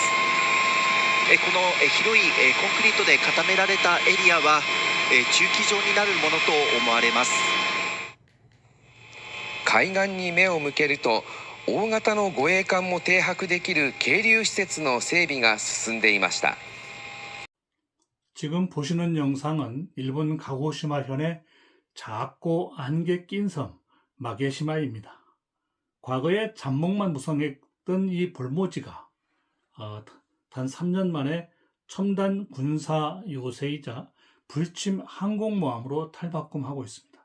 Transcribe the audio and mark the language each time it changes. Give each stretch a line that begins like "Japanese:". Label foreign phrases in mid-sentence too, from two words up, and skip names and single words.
Japanese: この広いコンクリートで固められたエリアは駐機場になるものと思われます。海岸に目を向けると、大型の護衛艦も停泊できる係留施設の整備が進んでいました。
Korean: 지금 보시는 영상은 일본 가고시마현의 작고 안개 낀 섬 마게시마입니다. 과거에 잠목만 무성했던 이 볼모지가 단 3년 만에 첨단 군사 요새이자 불침 항공모함으로 탈바꿈하고 있습니다.